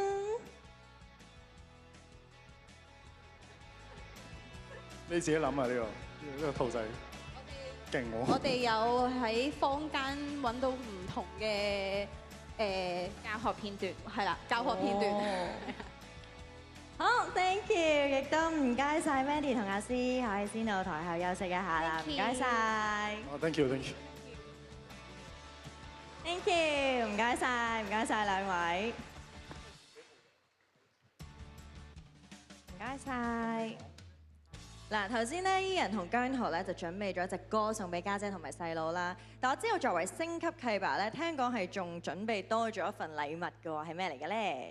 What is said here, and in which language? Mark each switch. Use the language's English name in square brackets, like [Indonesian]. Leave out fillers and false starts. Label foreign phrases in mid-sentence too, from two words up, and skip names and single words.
[Cantonese] 你自己諗啊，呢個兔仔勁喎！我哋有喺坊間揾到唔同嘅教學片段，係啦，教學片段。 [English] 好 ，thank you，亦都唔該晒 Mandy 同阿詩，可以先到台後休息一下啦，唔該晒。 Thank you，thank you。 Thank you， [Cantonese] 唔該晒，唔該晒兩位，唔該晒。嗱，頭先咧，Ian 同姜濤咧就準備咗一隻歌送俾家姐同埋細佬啦。但我知道作為星級契爸咧，聽講係仲準備多咗一份禮物嘅喎，係咩嚟嘅咧？